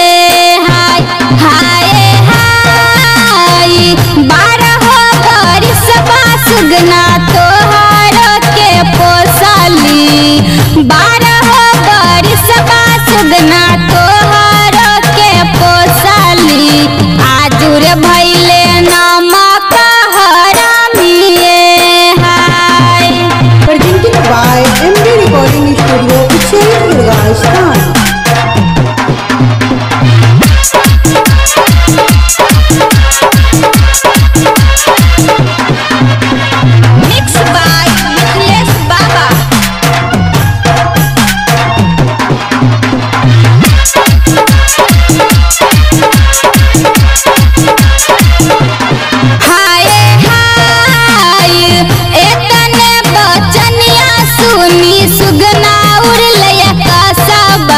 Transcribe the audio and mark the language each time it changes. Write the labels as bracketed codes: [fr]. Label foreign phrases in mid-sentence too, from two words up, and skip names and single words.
[bho] हाय हाय हाय 12 बरिस सुगना तोहर के पोसली। 12 बरिस सुगना तोहर के पोसली। आजुर भैले नमक हरामिए। हाय [en] Presented by MB Recording Studio, Uchaid, Rajasthan. Mixed by Nikhilesh Baba। [bho] हाय हाय एतने बचनिया सुनी सुगना उड़लया कसबा।